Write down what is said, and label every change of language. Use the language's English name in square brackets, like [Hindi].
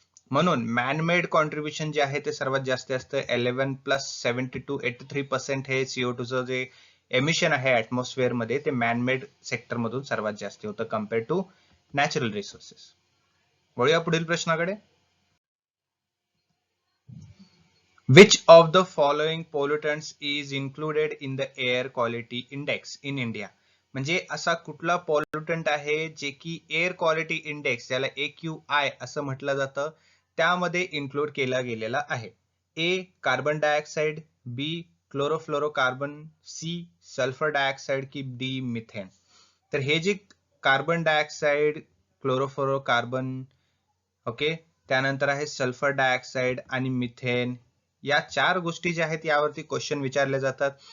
[Marathi] म्हणून man-made contribution जे आहे ते सर्वात जास्त असतं. 11 प्लस 72 83% हे CO2 चं जे एमिशन आहे ऍटमॉस्फिअर मध्ये ते मॅनमेड सेक्टर मधून सर्वात जास्त होतं कम्पेअर टू नॅचरल रिसोर्सेस. वळूया पुढील प्रश्नाकडे. [English] Which of the following pollutants is included in the air quality index in India? [Marathi] म्हणजे असा कुठला पॉल्युटंट आहे जे की एअर क्वालिटी इंडेक्स, ज्याला AQI असं म्हटलं जातं, त्यामध्ये इन्क्लूड केला गेलेला आहे? ए कार्बन डायऑक्साइड, बी क्लोरोफ्लोरोकार्बन, सी सल्फर डायऑक्साइड की डी मिथेन? तर हे जे कार्बन डायऑक्साइड, क्लोरोफ्लोरोकार्बन, ओके. त्यानंतर आहे सल्फर डायऑक्साईड आणि मिथेन. या 4 गोष्टी ज्या आहेत यावरती क्वेश्चन विचारले जातात.